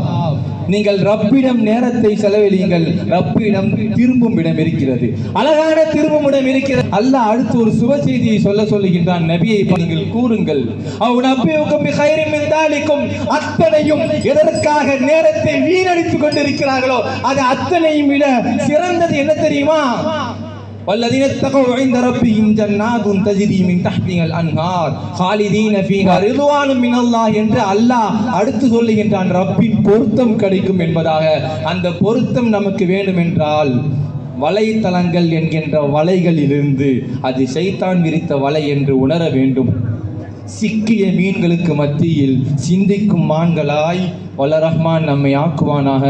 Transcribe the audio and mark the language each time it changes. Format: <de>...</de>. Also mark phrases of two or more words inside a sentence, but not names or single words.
<ta>நீங்கள் ரப்பிடம் நேரத்தை செலவழியுங்கள். ரப்பிடம் திரும்பும் இடம் இருக்கிறது, அழகான திரும்பும் இடம் இருக்கிறது. அல்லாஹ் அடுத்து ஒரு சுப செய்தியை சொல்லுகின்றான். நபியை நீங்கள் கூறுங்கள், அத்தனையும் எதற்காக நேரத்தை வீணடித்துக் கொண்டிருக்கிறார்களோ அது அத்தனையும் விட சிறந்தது என்ன தெரியுமா?</ta> <ar>والذين اتقوا عند ربهم جنات تجري من تحتها الانهار خالدين فيها رضوان من الله</ar> <ta>என்று அல்லாஹ் அடுத்து சொல்லுகின்றான். ரப்பின் பொருத்தம் கிடைக்கும் என்பதாக. அந்த பொருத்தம் நமக்கு வேண்டும் என்றால் வலைத்தளங்கள் என்கின்ற வலைகளிலிருந்து அது ஷைத்தான் விரித்த வலை என்று உணர வேண்டும். சிக்கிய மீன்களுக்கு மத்தியில் சிந்திக்கும் மான்களாய் வல்ல ரஹ்மான் நம்மை ஆக்குவானாக.</ta>